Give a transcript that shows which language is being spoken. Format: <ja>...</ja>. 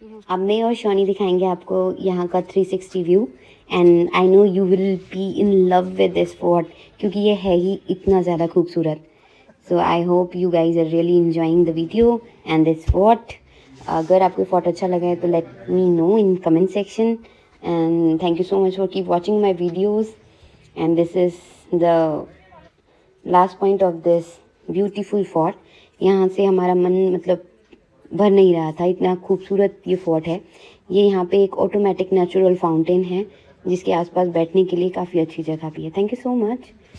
<hi>अब मैं और शॉनी दिखाएंगे आपको यहाँ का 360 view</hi> <en>and I know you will be in love with this fort</en> <hi>क्योंकि ये है ही इतना ज़्यादा खूबसूरत।</hi> <en>So I hope you guys are really enjoying the video and this fort.</en> <hi>अगर आपको फोर्ट अच्छा लगा है तो</hi> <en>Let me know in comment section and thank you so much for keep watching my videos and this is the last point of this beautiful fort।</en> <hi>यहाँ से हमारा मन मतलब भर नहीं रहा था, इतना खूबसूरत ये फोर्ट है। ये यहाँ पे एक ऑटोमेटिक नेचुरल फाउंटेन है जिसके आसपास बैठने के लिए काफ़ी अच्छी जगह भी है।</hi> <en>Thank you so much.</en>